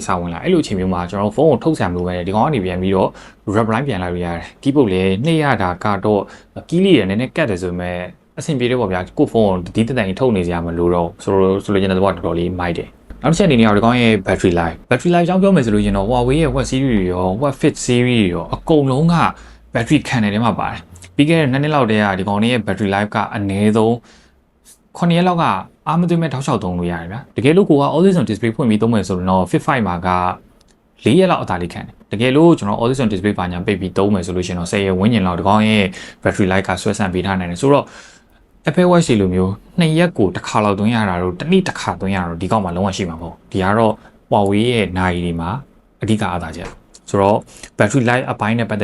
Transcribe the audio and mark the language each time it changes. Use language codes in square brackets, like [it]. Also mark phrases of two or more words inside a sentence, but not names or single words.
[my] စာဝင်လာအဲ့လိုအချိန်မျိုးမှာကျွန်တော်ဖုန်းကိုထုတ်ဆံမလို့ပဲဒီကောင်ကနေပြန်ပြီးတော့ reply ပြန်လာလို့ရတယ် keyboard လည်းနှိပ်ရတာကတော့ key လေးရနည်းနည်းကတ်တယ်ဆိုပေမဲ့အဆင်ပြေတယ်ပေါ့ဗျာကိုဖုန်းကိုဒီတက်တိုင်ထုတ်နေစရာမလိုတော့ဆိုလိုချင်တဲ့တော့တော်တော်လေးမိုက်တယ်နောက်တစ်ချက်အနေနဲ့ဒီကောင်ရဲ့ [en] battery life [my] အကြောင်းပြောမယ်ဆိုလို့ရင်တော့ Huawei ရဲ့ Watch series တွေရော Watch Fit series တွေရောအကုန်လုံးက battery ခံတယ်ထဲမှာပါတယ်ပြီးခဲ့တဲ့2နှစ်လောက်တည်းကဒီကောင်ရဲ့ [en] battery life [my] ကအနည်းဆုံး 9ရက်လောက်ကအားမသွင်းမဲ့ထောက်လျှောက်သုံးလို့ရတယ်ဗျာတကယ်လို့ကိုက [en] always on display [my] ဖွင့်ပြီးသုံးမယ်ဆိုတော့ Fit 5မှာက4ရက်လောက်အသာလေးခံတယ်တကယ်လို့ကျွန်တော် [en] always on display [my] ဘာညာပိတ်ပြီးသုံးမယ်ဆိုလို့ရှင်တော့10ရက်ဝန်းကျင်လောက်ဒီကောင်ရဲ့ [en] battery life [my] ကဆွဲဆန့်ပေးထားနိုင်တယ်ဆိုတော့Apple Watch လိုမျိုး2ရက်ကိုတစ်ခါလောက်သွင်းရတာတော့တစ်နေ့တစ်ခါသွင်းရတော့ဒီကောက်မှာလုံးဝရှိမှာမဟုတ်ဒီကတော့ Huawei ရဲ့နိုင်တွေမှာအဓိကအားသာချက်ဆိုတော့ [en] battery life [my] အပိုင်းနဲ့ပတ်